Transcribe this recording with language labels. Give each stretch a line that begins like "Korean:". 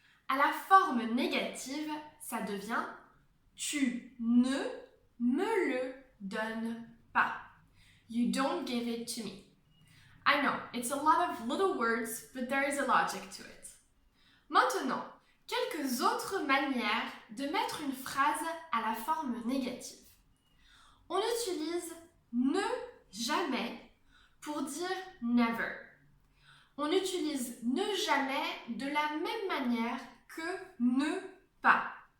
French: À la forme négative, ça devient tu ne me le donnes pas.
English: You don't give it to me. I know, it's a lot of little words, but there is a logic to it.
French: Maintenant, quelques autres manières de mettre une phrase à la forme négative. On utilise ne jamais pour dire never. On utilise ne jamais de la même manière que ne pas.